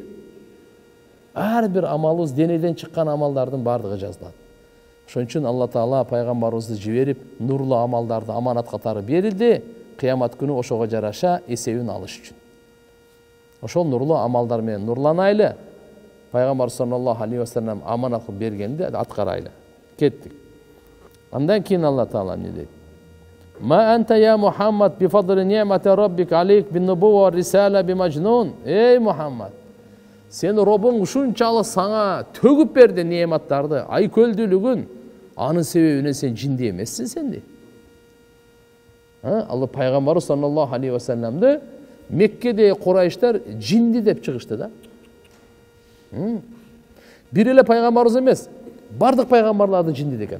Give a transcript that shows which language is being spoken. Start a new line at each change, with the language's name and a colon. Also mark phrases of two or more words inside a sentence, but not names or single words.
Kyrgyz: Ар бир амалыбыз денеден чыккан амалдардын бардыгы жазылат. Ошон үчүн Алла Таала пайгамбарыбызды жиберип, нурлуу амалдарды аманат катары берилди, кыямат күнү ошого жараша эсебин алыш үчүн. Ошол нурлуу амалдар менен нурланайлы. Пайгамбар
Arabic: صلى الله عليه وسلم
Kyrgyz: аманат кылып бергенди аткарайлы. Кеттик. Андан кийин Алла Таала эмне дейт?
Arabic: ما أنت يا محمد بفضل نعمة ربك عليك بالنبوة والرسالة بمجنون.
Kyrgyz: Эй Мухаммад, сен Робуң ушунчалык сага төгүп берди нематтарды, айкөлдүүлүгүн, анын себебинен сен жинди эмессиң сен дейт. Алла пайгамбары
Arabic: صلى الله عليه وسلم
Kyrgyz: Меккеде Курайштар жинди деп чыгышты да. Бир эле пайгамбарыбыз эмес, бардык пайгамбарларды жинди деген.